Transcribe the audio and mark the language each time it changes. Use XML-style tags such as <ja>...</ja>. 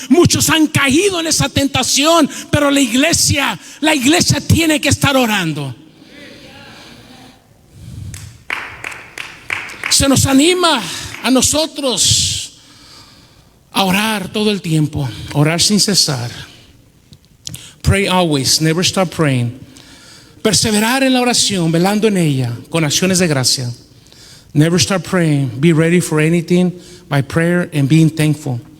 <es>Muchos han caído en esa tentación, pero la iglesia tiene que estar orando. Se nos anima a nosotros a orar todo el tiempo, orar sin cesar.</es> <en>Pray always, never stop praying.</en> <es>Perseverar en la oración, velando en ella con acciones de gracia.</es> <en>Never stop praying. Be ready for anything by prayer and being thankful.</en>